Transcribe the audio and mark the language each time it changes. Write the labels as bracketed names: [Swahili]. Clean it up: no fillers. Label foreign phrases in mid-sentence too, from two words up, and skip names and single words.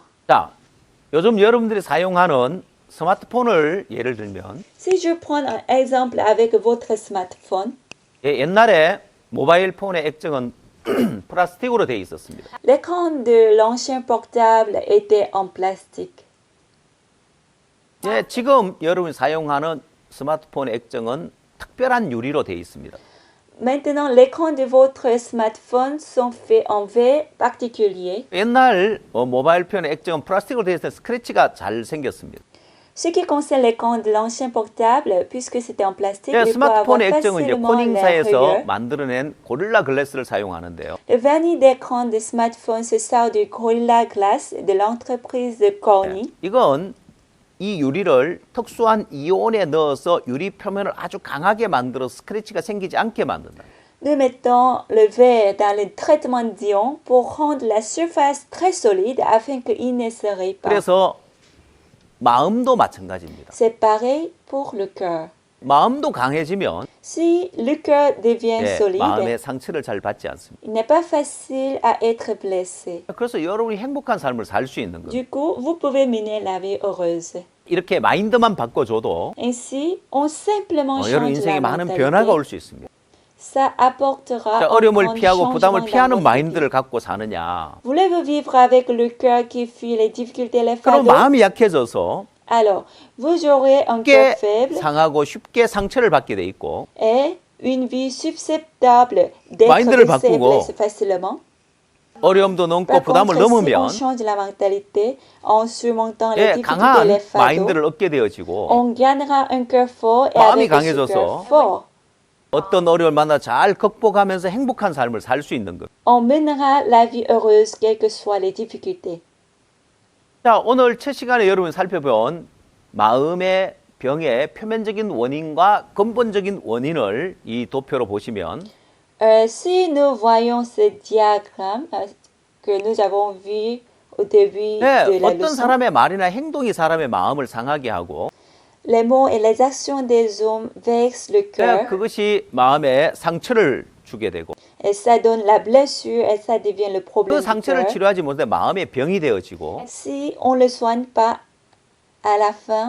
[Korean] 자, 요즘 여러분들이 사용하는 스마트폰을 예를 들면 [French] Si je prends un exemple avec votre smartphone, [Korean] 예, 옛날에 모바일 폰의 액정은 플라스틱으로 되어 있었습니다. [French] l'écran de l'ancien portable était en plastique. [Korean] 예, 지금 여러분이 사용하는 스마트폰의 액정은 특별한 유리로 되어 있습니다. [French] Maintenant, l'écran de votre smartphone sont faits en verre particulier. [Korean] 옛날 모바일 폰의 액정은 플라스틱으로 되어 있어서 스크래치가 잘 생겼습니다. [French] Ce qui concerne l'écran de l'ancien portable, puisque c'était en plastique, [Korean] 예, [French] il peut avoir [Korean] 스마트폰의 액정은 이제 [French] facilement les [Korean] 코닝사에서 [French] rayures. [Korean] 만들어낸 고릴라 글래스를 사용하는데요. [French] Le vernis d'écran de smartphone se sort du Gorilla Glass de l'entreprise de Corning. [Korean] 이건 이 유리를 특수한 이온에 넣어서 유리 표면을 아주 강하게 만들어 스크래치가 생기지 않게 만든다. [French] Nous mettons le verre dans le traitement d'ion pour rendre la surface très solide afin qu'il ne se raye pas. [Korean] 그래서 마음도 마찬가지입니다. [French] C'est pareil pour le cœur. [Korean] 마음도 강해지면 [French] Si le cœur devient [Korean] 예, [French] solide, [Korean] 마음의 상처를 잘 받지 않습니다. [French] il n'est pas facile à être blessé. [Korean] 그래서 여러분이 행복한 삶을 살 수 있는 겁니다. [French] Du coup, vous pouvez mener la vie heureuse. [Korean] 이렇게 마인드만 바꿔줘도 [French] Ainsi, on simplement [Korean] 여러분 [French] change la [Korean] 인생에 많은 변화가 올 [French] mentalité. [Korean] 수 있습니다. [French] Ça apportera [Korean] 자, [French] un [Korean] 어려움을 [French] grand [Korean] 피하고 부담을 [French] changement dans [Korean] 피하는 [French] votre vie. [Korean] 마인드를 갖고 사느냐? [French] Voulez-vous vivre avec le cœur qui fuit les difficultés et les [Korean] 그럼 [French] fardeaux? [Korean] 마음이 약해져서 [French] Alors, vous aurez un [Korean] 쉽게 [French] cœur faible [Korean] 상하고 쉽게 상처를 받게 돼 있고 [French] et une vie susceptible d'être [Korean] 마인드를 [French] blessée et [Korean] 바꾸고 [French] blessée facilement. [Korean] 어려움도 넘고 [French] Par [Korean] 부담을 [French] contre, si on [Korean] 넘으면 [French] change la mentalité en surmontant les [Korean] 예, [French] difficultés et les [Korean] 강한 [French] fardeaux, [Korean] 마인드를 얻게 되어지고 [French] on gagnera un cœur fort et [Korean] 마음이 [French] avec ce [Korean] 강해져서 [French] cœur fort, [Korean] 어떤 어려움을 만나 잘 극복하면서 행복한 삶을 살 수 있는 것. [French] On mènera la vie heureuse quelles que soient les difficultés. [Korean] 자, 오늘 첫 시간에 여러분이 살펴본 마음의 병의 표면적인 원인과 근본적인 원인을 이 도표로 보시면 [French] Si nous voyons ce diagramme que nous avons vu au début [Korean] 네, [French] de la [Korean] 어떤 [French] leçon, [Korean] 사람의 말이나 행동이 사람의 마음을 상하게 하고 [French] les mots et les actions des hommes vexent le [Korean] 네, [French] cœur [Korean] 그것이 마음에 상처를 주게 되고 [French] et ça donne la blessure et ça devient le [Korean] 그 [French] problème du [Korean] 상처를 [French] cœur. [Korean] 치료하지 못해 마음의 병이 되어지고 [French] Si on ne le soigne pas à la fin,